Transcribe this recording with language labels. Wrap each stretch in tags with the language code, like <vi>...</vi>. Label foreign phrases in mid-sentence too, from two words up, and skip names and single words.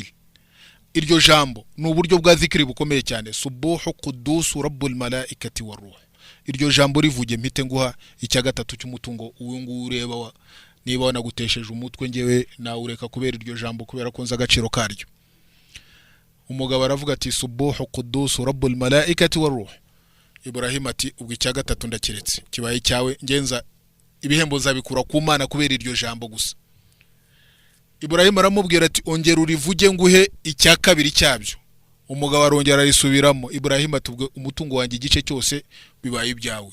<rw>Iryo jambo ni uburyo bwa zikiri bukomeye cyane,</rw> <ar>سبوح قدوس رب الملائكة والروح.</ar> <rw>Iryo jambo rivuge mpite nguha icya gatatu cy'umutungo uyu nguyu ureba, niba wanagutesheje umutwe ngewe nawe ureka kubera iryo jambo kubera ko nza agaciro karyo. Umugabo aravuga ati</rw> <ar>سبوح قدوس رب الملائكة والروح.</ar> <rw>Ibrahim ati ubwo icya gatatu ndakiretse, kibaye cyawe ngenza ibihembo nzabikura ku Mana kubera iryo jambo gusa. Ibrahim aramubwira ati ongera urivuge nguhe icya kabiri cyabyo. Umugabo arongera arisubiramo. Ibrahim ati ubwo umutungo wanjye igice cyose bibaye ibyawe.</rw>